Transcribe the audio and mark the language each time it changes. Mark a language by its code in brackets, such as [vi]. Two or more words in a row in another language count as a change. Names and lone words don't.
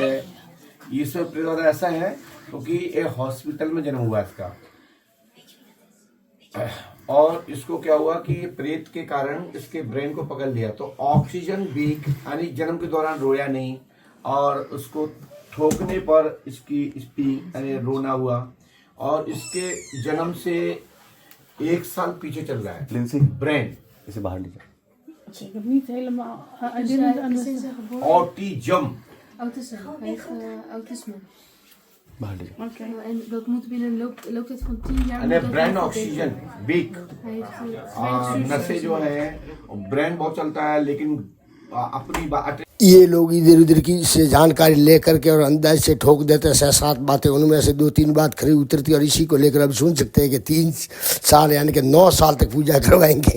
[hi] इसमें प्रेत बाधा ऐसा है क्योंकि ये हॉस्पिटल में जन्म हुआ इसका, और इसको क्या हुआ कि प्रेत के कारण इसके ब्रेन को पकड़ लिया, तो [en] oxygen weak, [hi] यानी जन्म के दौरान रोया नहीं और उसको ठोकने पर इसकी स्पीक यानी रोना हुआ, और इसके जन्म से 1 साल पीछे चल रहा है लिंसी ब्रेन इसे बाहर लीजिए। [nl] Ik heb niet helemaal. I Dus [en] didn't [nl] hij is [en] understand. [nl] sinds zijn geboorte [hi] ऑटिज्म। [nl] autisme. Hij heeft autisme. [hi] बाहर लीजिए। [nl] Oké. En dat moet binnen een looptijd van 10 jaar. [hi] यानी [nl] moet dat [hi] ब्रेन [nl] wel [hi] ऑक्सीजन [nl] verbeteren. [hi] वीक, [nl] Hij heeft [hi] नशे जो है ब्रेन बहुत चलता है, लेकिन अपनी बात ये लोग इधर उधर की से जानकारी लेकर के और अंदाज से ठोक देते हैं 6-7 बातें, उनमें से 2-3 बात खरी उतरती, और इसी को लेकर अब सुन सकते हैं कि 3 साल यानी कि 9 साल तक पूजा करवाएंगे।